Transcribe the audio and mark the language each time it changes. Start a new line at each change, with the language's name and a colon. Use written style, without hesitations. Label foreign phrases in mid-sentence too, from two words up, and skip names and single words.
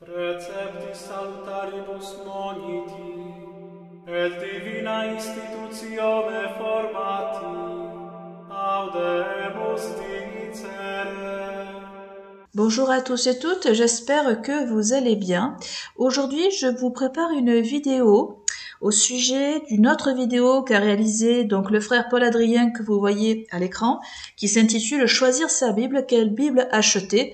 Latin: Receptis salutaribus moniti, et divina institutione formati, audemus dicere.
French: Bonjour à tous et toutes, j'espère que vous allez bien. Aujourd'hui, je vous prépare une vidéo au sujet d'une autre vidéo qu'a réalisée donc le frère Paul Adrien que vous voyez à l'écran, qui s'intitule Choisir sa Bible, quelle Bible acheter?